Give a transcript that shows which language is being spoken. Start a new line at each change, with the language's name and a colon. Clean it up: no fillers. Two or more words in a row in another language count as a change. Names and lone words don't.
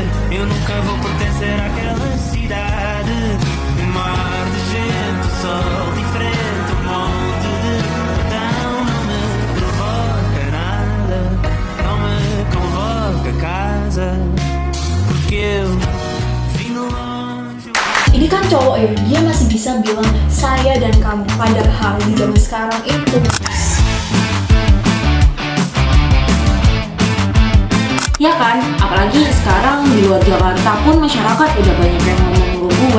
Portuguese: Eu nunca vou pertencer àquela cidade. Um mar de gente, o sol diferente, um monte de então não me provoca nada, não me convoca a casa, porque eu vim de longe.
Indonesian: Ini kan cowok ya, dia masih bisa bilang saya dan kamu. Padahal di zaman sekarang itu Ya kan, apalagi sekarang di luar Jakarta pun masyarakat udah banyak yang ngomong lu gue.